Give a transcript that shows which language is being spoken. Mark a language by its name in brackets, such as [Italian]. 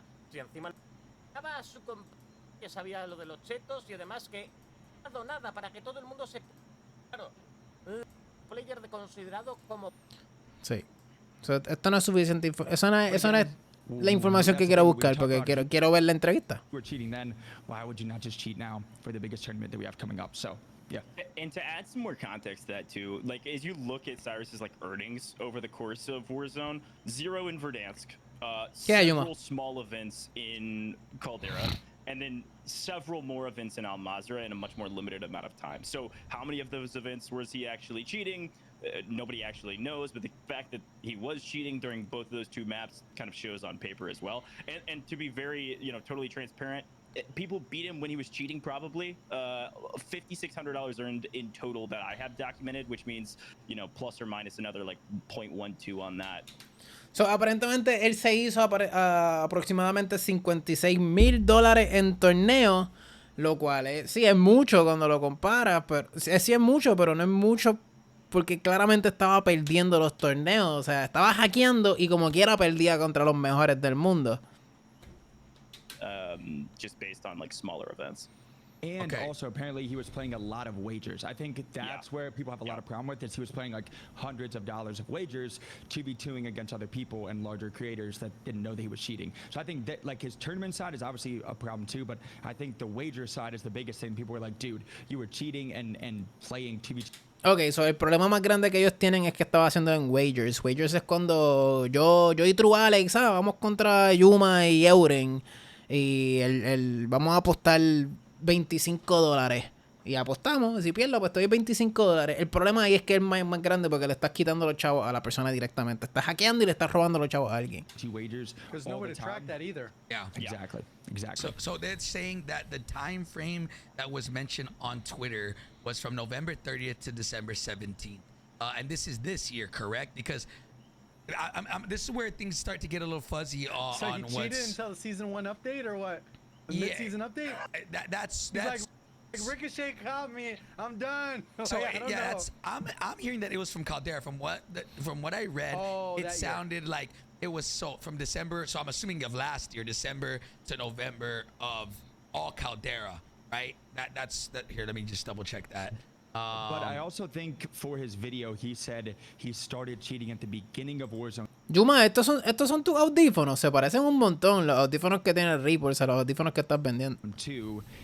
[Spanish] Si encima estaba su que sabía lo de los chetos y además que no ha dado nada para que todo el mundo se... Claro, player de considerado como... Sí. Esto no es suficiente. Eso no es la información que quiero buscar porque quiero ver la entrevista. [English] we're cheating then. Why would you not just cheat now for the biggest tournament that we have coming up? So, yeah. And to add some more context to that too, like as you look at Cyrus's like earnings over the course of Warzone, 0 in Verdansk, several small events in Caldera, and then several more events in Al Mazrah in a much more limited amount of time. So how many of those events was he actually cheating? Nobody actually knows, but the fact that he was cheating during both of those two maps kind of shows on paper as well. And to be very, totally transparent, people beat him when he was cheating probably. $5,600 earned in total that I have documented, which means, plus or minus another like 0.12 on that. [Spanish] So, aparentemente él se hizo aproximadamente $56,000 en torneo, lo cual sí es mucho cuando lo comparas, pero sí es mucho, pero no es mucho porque claramente estaba perdiendo los torneos, o sea, estaba hackeando y como quiera perdía contra los mejores del mundo. [English] Just based on like smaller events. And also, apparently, he was playing a lot of wagers. I think that's where people have a lot of problem with is he was playing like hundreds of dollars of wagers to be 2ing against other people and larger creators that didn't know that he was cheating. So I think that like his tournament side is obviously a problem too, but I think the wager side is the biggest thing. People were like, dude, you were cheating and playing to be... [Spanish] Ok, so el problema más grande que ellos tienen es que estaba haciendo en Wagers. Wagers es cuando yo y True Alex, vamos contra Yuma y Euren. Y vamos a apostar $25. Y apostamos, si pierdo, pues estoy $25. El problema ahí es que es más grande porque le estás quitando los chavos a la persona directamente. Estás hackeando y le estás robando los chavos a alguien. [English] There's no way to track that either. Yeah. Exactly. So they're saying that the time frame that was mentioned on Twitter was from November 30th to December 17th. And this is this year, correct? Because this is where things start to get a little fuzzy on So he cheated until the season 1 update or what? The mid-season update? That's like Ricochet caught me. I'm done. So I don't know. I'm hearing that it was from Caldera. From what I read, it sounded like it was from December. So I'm assuming of last year, December to November of all Caldera, right? That's here. Let me just double check that. But I also think for his video, he said he started cheating at the beginning of Warzone. [Spanish] Yuma, estos son tus audífonos. Se parecen un montón los audífonos que tiene Reapers a los audífonos que estás vendiendo.